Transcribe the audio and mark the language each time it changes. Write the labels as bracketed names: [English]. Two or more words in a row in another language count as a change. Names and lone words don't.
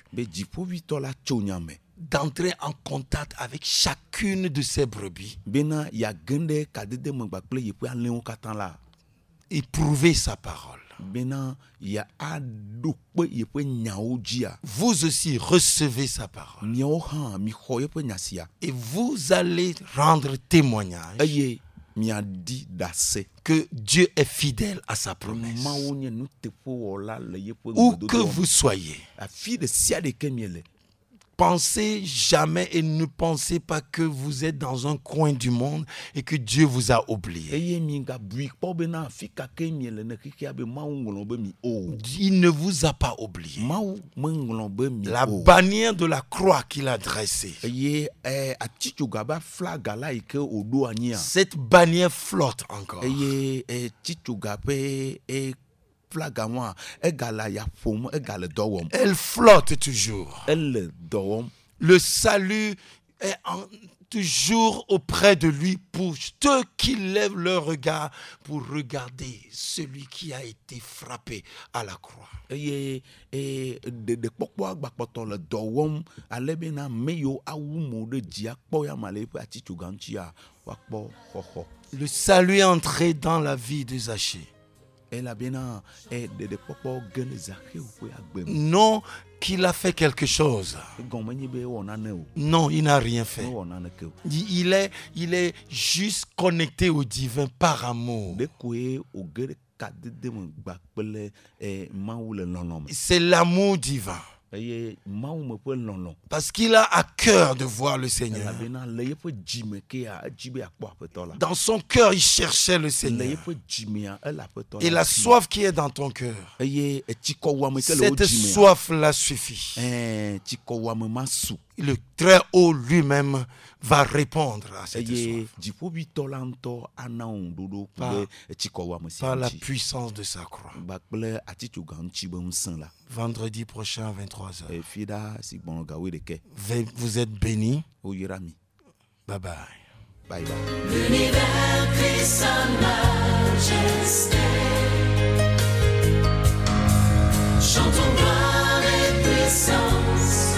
[Ewe] Be dziƒovitɔ la tso nya me. [French] d'entrer en contact avec chacune de ses brebis, [Ewe] Bena yage ɖe kadede me gbakple yeƒe alẽwo katã la. [French] éprouver sa parole. [Ewe] Bena ya aɖo kpe yeƒe nyawo dzia. [French] Vous aussi recevez sa parole [Ewe] Miawo hã mi xɔ yeƒe nya sia. [French] et vous allez rendre témoignage [Ewe] Eye miaɖi ɖase. [French] que Dieu est fidèle à sa promesse. [Ewe] Mawu nye nuteƒewɔla le yeƒe [French] Où que [Ewe] gbedodoɖa me. [French] vous soyez, [Ewe] Afi ɖe sia ɖe ke miele. [French] pensez jamais et ne pensez pas que vous êtes dans un coin du monde et que Dieu vous a oublié. [Ewe] Eye mi gabui kpɔ bena afi kake miele ne xexea be Mawu ŋlɔ be mi o. [French] Il ne vous a pas oublié. [Ewe] Mawu meŋlɔ be mi [French] La [Ewe] o. [French] bannière de la croix qu'il a dressée, [Ewe] Eye atitsoga be flaga la yi ke woɖo anyia. [French] cette bannière flotte encore. [Ewe] Eye titsoga ƒe flaga ma egale ya ƒom egale dɔ wɔm. [French] Elle flotte toujours. [Ewe] Ele dɔ wɔm. [French] Le salut est toujours auprès de lui pour ceux qui lèvent leur regard pour regarder celui qui a été frappé à la croix. [Ewe] eye ɖeɖekpɔkpɔ agbakpɔtɔ le dɔ wɔm ale bena ame yiwo awu mo ɖe dzi akpɔ ya ma le eƒe atitsoga ŋutia woakpɔ xɔxɔ. [French] Le salut est entré dans la vie de Zachée. [Ewe] Elabena ɖeɖekpɔkpɔ ge le Zachéu ƒe agbe me. [French] Non qu'il a fait quelque chose. [Ewe] Egɔme nye be ewɔ nane o. [French] Non, il n'a rien fait. [Ewe] Mewɔ naneke o. [French] Il est juste connecté au divin par amour. [Ewe] Ɖekoe woge ɖe kadede me gba kple Mawu le lɔlɔ̃ me. [French] C'est l'amour divin. [Ewe] Eye Mawu me ƒe lɔlɔ̃. [French] Parce qu'il a à cœur de voir le Seigneur. [Ewe] Elabena le yeƒe dzime kea edzi be akpɔ aƒetɔ la. [French] Dans son cœur, il cherchait le Le Seigneur. [Ewe] yeƒe dzimea ele aƒetɔ [French] Et la [Ewe] si. [French] soif qui est dans ton cœur, [Ewe] Eye etsikɔwame ke le wo [French] cette [Ewe] dzimea. [French] soif-là suffit. [Ewe] Tsikɔwame ma su. [French] Le Très-Haut lui-même va répondre à cette [Ewe] Eye [French] soif [Ewe] dziƒoʋĩtɔ la ŋutɔ ana wo ŋuɖoɖo [French] Par- [Ewe] kple etsikɔwame sia [French] par la [Ewe] ŋuti. [French] puissance de sa croix. [Ewe] Gba kple atitsoga ŋuti be ŋusẽ la. [French] Vendredi prochain à 23h. [Ewe] Fi ɖa si gbɔnɔ ga 11. [French] Vous êtes bénis. [Ewe] Woyra mi. [English] Bye bye. Bye bye. [French] L'univers crie sa majesté. Chantons gloire et puissance.